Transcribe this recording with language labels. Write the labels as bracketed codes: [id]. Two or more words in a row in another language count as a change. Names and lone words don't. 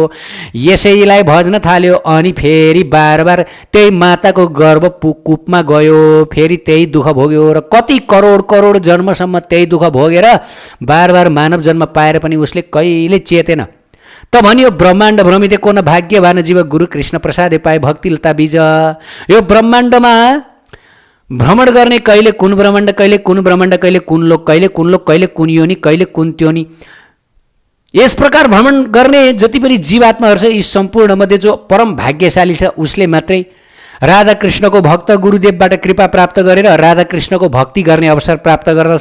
[ne] यसैलाई भज्न थाल्यो अनि फेरि बार बार त्यही माताको गर्भ कुपमा गयो, फेरि त्यही दुःख भोग्यो र कति करोड जन्मसम्म त्यही दुःख भोगेर बार बार मानव जन्म पाएर पनि उसले कहिले चेतेन। त भनियो [bn] ব্রহ্মাণ্ড ভ্রমিতে কোন ভাগ্যবান জীব গুরু কৃষ্ণ প্রসাদে পায় ভক্তি লতা বীজ। [ne] यो ब्रह्माण्डमा भ्रमण गर्ने कहिले कुन ब्रह्माण्ड, कहिले कुन ब्रह्माण्ड, कहिले कुन लोक, कहिले कुन योनि, कहिले कुन त्योनि, यस प्रकार भ्रमण गर्ने जति पनि जीवात्माहरू छ यी सम्पूर्ण मध्ये जो परम भाग्यशाली छ उसले मात्रै राधाकृष्णको भक्त गुरुदेवबाट कृपा प्राप्त गरेर राधाकृष्णको भक्ति गर्ने अवसर प्राप्त गर्दछ।